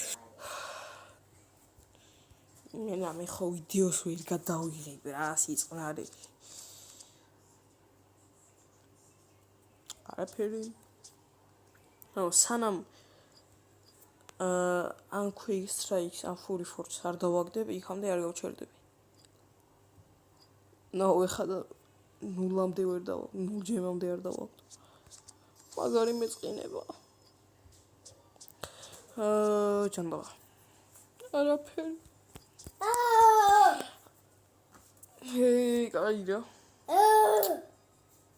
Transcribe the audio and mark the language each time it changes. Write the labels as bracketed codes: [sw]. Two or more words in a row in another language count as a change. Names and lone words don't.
[ka] მე ხო ვიდეოს ვერ გადავიღებ რა, სიწყნარე. არაფერი. სანამ ან [en] quick strikes, [ka] ან [en] fury force [ka] არ დავაგდებ, იქამდე არ გავჩერდები. ეხლა და 0-მდე ვერ დავალ, 0 ჯემამდე არ დავალ. მაგარი მეწყინება. ჯანდაბა. არაფერი. კაი რა.